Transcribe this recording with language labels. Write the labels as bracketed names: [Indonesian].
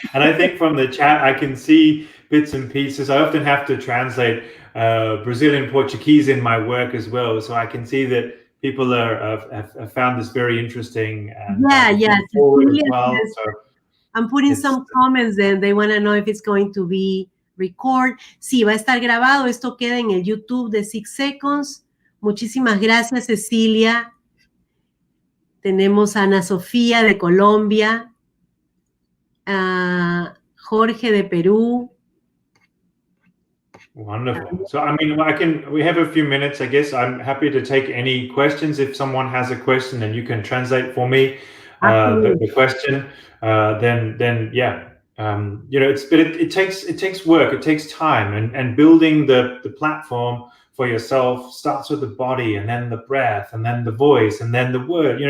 [English] And I think from the chat, I can see bits and pieces. I often have to translate Brazilian Portuguese in my work as well, so I can see that people have found this very interesting. And, yeah. Well, so I'm putting some comments and they want to know if it's going to be recorded. [Spanish] Sí, va a estar grabado. Esto queda en el YouTube de 6 Seconds. Muchísimas gracias, Cecilia. Tenemos a Ana Sofía de Colombia, a Jorge de Perú. [English] Wonderful. So, I mean, we have a few minutes, I guess. I'm happy to take any questions. If someone has a question, and you can translate for me. the question, then yeah. It takes work, it takes time, and building the platform for yourself starts with the body, and then the breath, and then the voice, and then the word.